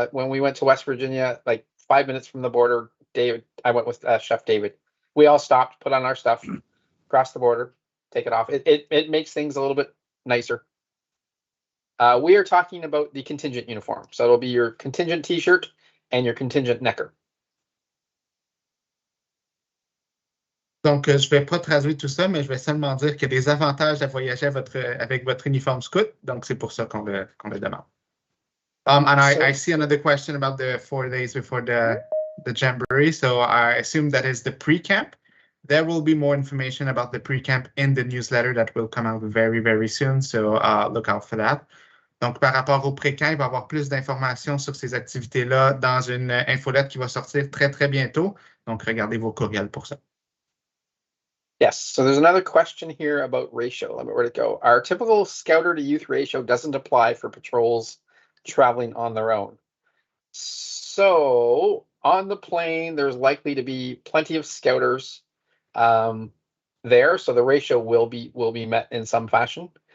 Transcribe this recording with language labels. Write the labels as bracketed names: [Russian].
[English] When we went to West Virginia, like 5 minutes from the border, I went with Chef David. We all stopped, put on our stuff, cross the border, take it off. It makes things a little bit nicer. We are talking about the contingent uniform. So it'll be your contingent t-shirt and your contingent necker. [French] Donc, je ne vais pas traduire tout ça, mais je vais seulement dire qu'il y a des avantages à voyager avec votre uniforme scout. Donc, c'est pour ça qu'on le demande. [English] And I see another question about the 4 days before the Jamboree. So I assume that is the pre-camp. There will be more information about the pre-camp in the newsletter that will come out very, very soon. So look out for that. [French] Donc, par rapport au pré-camp, il va y avoir plus d'informations sur ces activités-là dans une infolette qui va sortir très, très bientôt. Donc, regardez vos courriels pour ça. [English] Yes, so there's another question here about ratio. Let me where to go. Our typical scouter to youth ratio doesn't apply for patrols traveling on their own. So on the plane, there's likely to be plenty of scouters there, so the ratio will be met in some fashion.